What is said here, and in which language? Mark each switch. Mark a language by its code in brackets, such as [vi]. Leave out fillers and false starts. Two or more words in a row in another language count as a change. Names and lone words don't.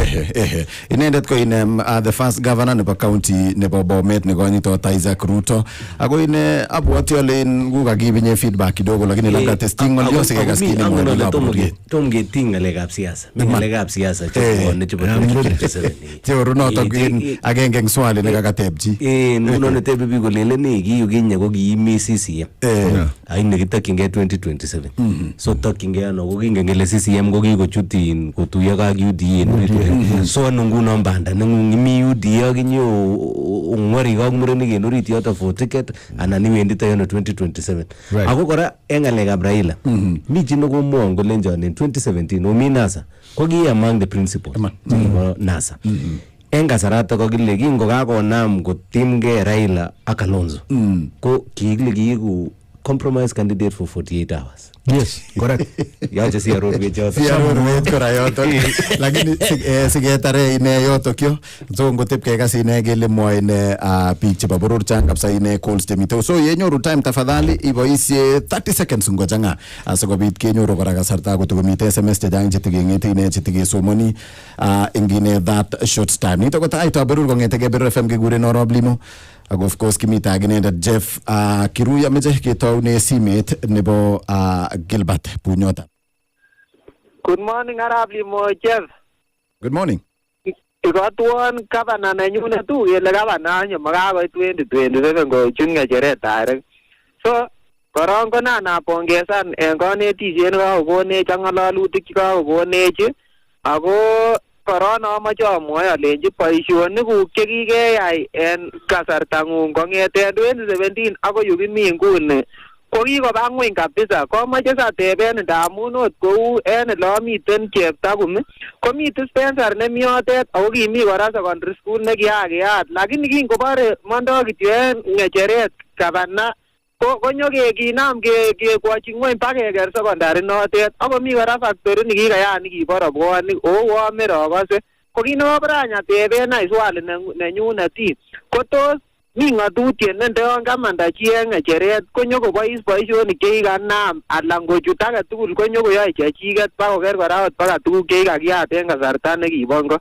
[kln] inendet ko [en] in the first governor [kln] nebo county nebo Bomet ne gonito Taaitab Berur ako ine abwati ole nguga gibinye feedback kidogo lakini labda testing ngolio sikagaskini ngolo tom geting ngalekab siasa ngalekab siasa chekone chebo 2027 teoru noto gin agenge ng swali ne kakatebji nuno ne tebe bi golele ni giyu ginye ko giimi CCM ai ne kitakinge 2027 so takinge ano ko kingengele CCM ko kikochutin kotuya ka UDA so nunguno mbanda ngimi UDA ginyo ungwari ga murenik en orit yoto for ticket anani wendita yono 2027 ako kora engalekab Raila mi chino ko mongo lenjon in 2017 ominasa ko gi [en] among the principals [kln] NASA engasarata ko gile kingo kakonam kotimge Raila ak Kalonzo ko kigile kiku [en] compromise candidate for 48 hours Yes, correct. [kln] Yoche siarorwech yoto. Siarorwech kora yoto. Lakini siketare ine yoto kyo. So ngotep kekas ine kele mwoe ine biik chebo boror chan kabisa ine calls chemite. So yenyoru time tafadhali iboisie 30 seconds ngochanga asikobit kenyoru kora kasarta kotokomite SMS chechang chetikeng'ete ine chetikesomoni ingine [en] that short time. [kln] Nito ko Taaitab Berur kong'etege Berur FM kekuren Arap Limo. Ak [en] of course [kln] kimita aginendet Geff Kirui ameche ketoune simet nebo Gilbert Punyota. [en] Good morning Arap Limo Geff. Good morning. [kln] Ikotwon gavana nenyunet tu kele gavana anyo makakoit 2027 kochut ng'echeret direct. So korong ko napongezan en konetisiet nekakokonech ak ng'ololutik chekakokonech ako koron amache amwoe alenji boisionikuk chekikeyai en kasartang'ung kong'eten 2017 akoi yukimi nguni ko kikoba ng'weny kabisa. Komoche sateben ndamun ot kou en elemiten Cheptagum komi dispensary nemi yotet ako kimi kora secondary school nekiyakiyat, lakini kingobore mondoo kityo en ng'echeret gavana konyo kinam kekwochi ng'weny pakeker secondary notet akomi kora factory nikikayat nikibo robwonik owome rokose ko kinobra nyateben any swali nenyunet ko tos mi ng'atutiet nende yon kamanda chi en ng'echeret konyo kobois boisionik chekikanam alan kochut age tugul konyo koyoe chechiket bakoker kora ot baka tuguk chekikakiyat en kasarta nekibo ngo.